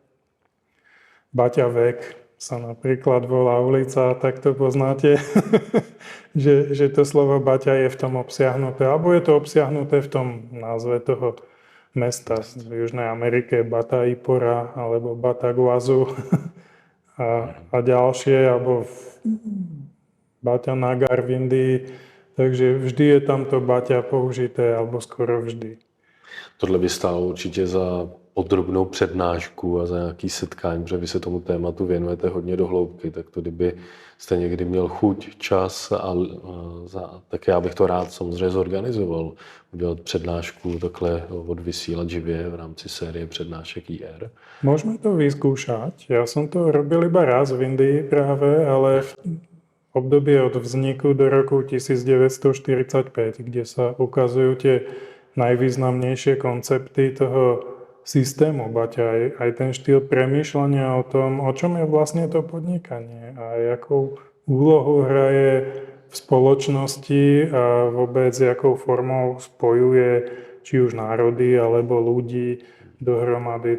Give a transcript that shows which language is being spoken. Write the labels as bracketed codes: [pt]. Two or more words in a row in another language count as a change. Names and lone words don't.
[sk] Baťa Vek sa napríklad volá ulica, tak to poznáte, že to slovo Baťa je v tom obsiahnuté, alebo je to obsiahnuté v tom názve toho mesta v Južnej Amerike, Bataipora alebo Bataguazu a ďalšie, alebo Baťa Nagar v Indii. Takže vždy je tam to Baťa použité, alebo skoro vždy. [cs] Tohle by stálo určitě za podrobnou přednášku a za nějaký setkání, protože vy se tomu tématu věnujete hodně do hloubky, tak to kdyby jste někdy měl chuť, čas, tak já bych to rád samozřejmě zorganizoval, udělat přednášku takhle odvysílat živě v rámci série přednášek IR. [sk] Môžeme to vyskúšať. Ja som to robil iba raz v Indii práve, ale v období od vzniku do roku 1945, kde sa ukazujú tie najvýznamnejšie koncepty toho systému Baťa, aj ten štýl premýšľania o tom, o čom je vlastne to podnikanie a [cs] jakou úlohu hraje [sk] v spoločnosti a vôbec [cs] jakou formou [sk] spojuje či už národy alebo ľudí dohromady.